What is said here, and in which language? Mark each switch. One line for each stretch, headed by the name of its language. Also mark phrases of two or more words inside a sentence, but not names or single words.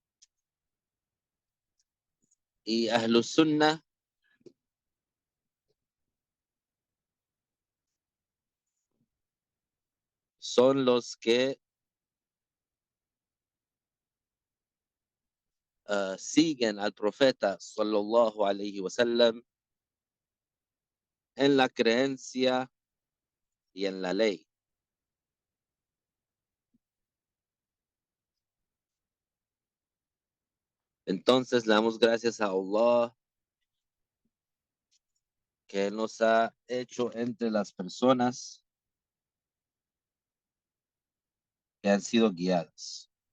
Spanish: Y
Arabic: أهل السنة
Spanish: son los que siguen al profeta
Arabic: صلى الله عليه وسلم
Spanish: en la creencia y en la ley. Entonces le damos gracias a Allah que nos ha hecho entre las personas que han sido guiadas.